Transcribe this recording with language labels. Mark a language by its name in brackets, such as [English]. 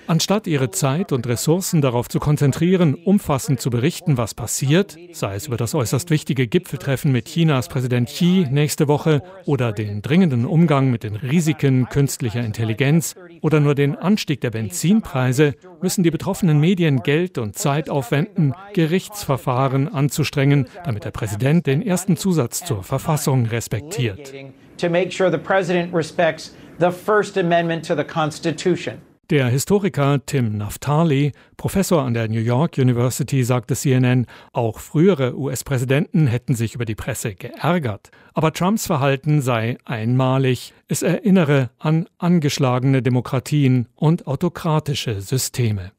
[German] anstatt ihre Zeit und Ressourcen darauf zu konzentrieren, umfassend zu berichten, was passiert, sei es über das äußerst wichtige Gipfeltreffen mit Chinas Präsident Xi nächste Woche oder den dringenden Umgang mit den Risiken künstlicher Intelligenz oder nur den Anstieg der Benzinpreise, müssen die betroffenen Medien Geld und Zeit aufwenden, Gerichtsverfahren anzustrengen, damit der Präsident den ersten Zusatz zur Verfassung respektiert. [English] To make sure the president respects the First Amendment to the Constitution. [German] Der Historiker Tim Naftali, Professor an der New York University, sagte CNN, auch frühere US-Präsidenten hätten sich über die Presse geärgert. Aber Trumps Verhalten sei einmalig. Es erinnere an angeschlagene Demokratien und autokratische Systeme.